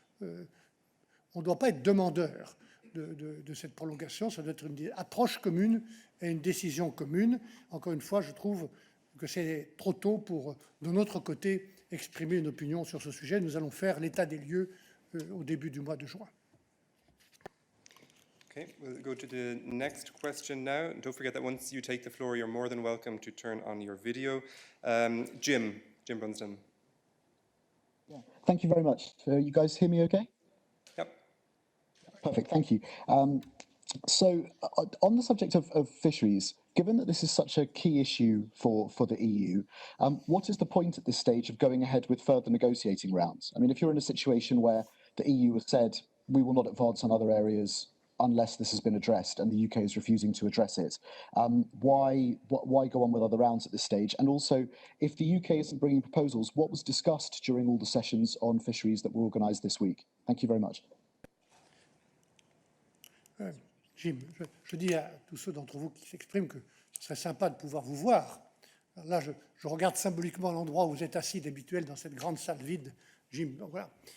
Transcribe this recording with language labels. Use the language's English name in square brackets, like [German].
[French] On ne doit pas être demandeur de cette prolongation, ça doit être une approche commune et une décision commune. Encore une fois, je trouve que c'est trop tôt pour, de notre côté, exprimer une opinion sur ce sujet. Nous allons faire l'état des lieux au début du mois de juin. [English] Okay, we'll go to the next question now. Don't forget that once you take the floor, you're more than welcome to turn on your video. Jim Brunsden. Yeah. Thank you very much. You guys hear me okay? Yep. Perfect, thank you. So on the subject of fisheries, given that this is such a key issue for the EU, what is the point at this stage of going ahead with further negotiating rounds? I mean, if you're in a situation where the EU has said, we will not advance on other areas unless this has been addressed, and the UK is refusing to address it. Why go on with other rounds at this stage? And also, if the UK isn't bringing proposals, what was discussed during all the sessions on fisheries that were organised this week? Thank you very much. [French] Jim, je dis à tous ceux d'entre vous qui s'expriment que ce serait sympa de pouvoir vous voir. Alors là, je regarde symboliquement l'endroit où vous êtes assis d'habituel dans cette grande salle vide, Jim. Donc voilà.